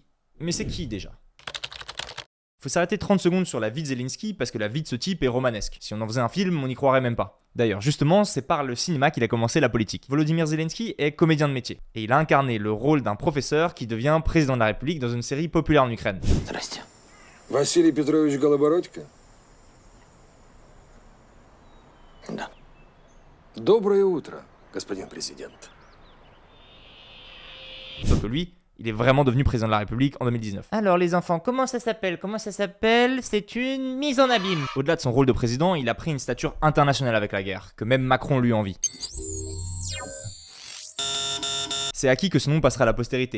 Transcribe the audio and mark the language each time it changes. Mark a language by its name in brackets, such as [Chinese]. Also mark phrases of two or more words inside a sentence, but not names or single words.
[French] Mais c'est qui déjà ? Faut s'arrêter 30 secondes sur la vie de Zelensky parce que la vie de ce type est romanesque. Si on en faisait un film, on n'y croirait même pas. D'ailleurs, justement, c'est par le cinéma qu'il a commencé la politique. Volodymyr Zelensky est comédien de métier. Et il a incarné le rôle d'un professeur qui devient président de la République dans une série populaire en Ukraine. [Russian] Здрасте. Василий Петрович Голобородько? Да. Доброе утро, господин президент. [French] Sauf que lui, Il est vraiment devenu président de la République en 2019. Alors les enfants, comment ça s'appelle? C'est une mise en abîme. Au-delà de son rôle de président, il a pris une stature internationale avec la guerre, que même Macron lui envie. C'est acquis que son nom passera à la postérité.